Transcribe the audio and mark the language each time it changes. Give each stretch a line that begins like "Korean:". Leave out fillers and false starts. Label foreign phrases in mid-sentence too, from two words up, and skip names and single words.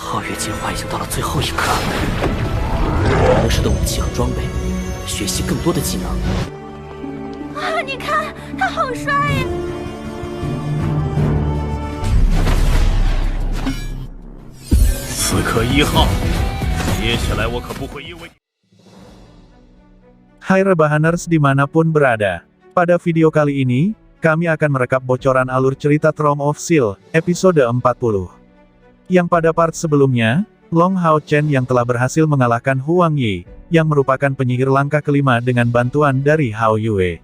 Chinese: 皓月进化已经到了最后一刻，能使的武器和装备，学习更多的技能。啊，你看他好帅呀！刺客1号，接下来我可不会因为。
Indonesian: Hai Rebahaners dimanapun berada. Pada video kali ini, kami akan merekap bocoran alur cerita Throne of Steel, episode 40. Yang pada part sebelumnya, Long Hao Chen yang telah berhasil mengalahkan Huang Yi, yang merupakan penyihir langkah kelima dengan bantuan dari Hao Yue.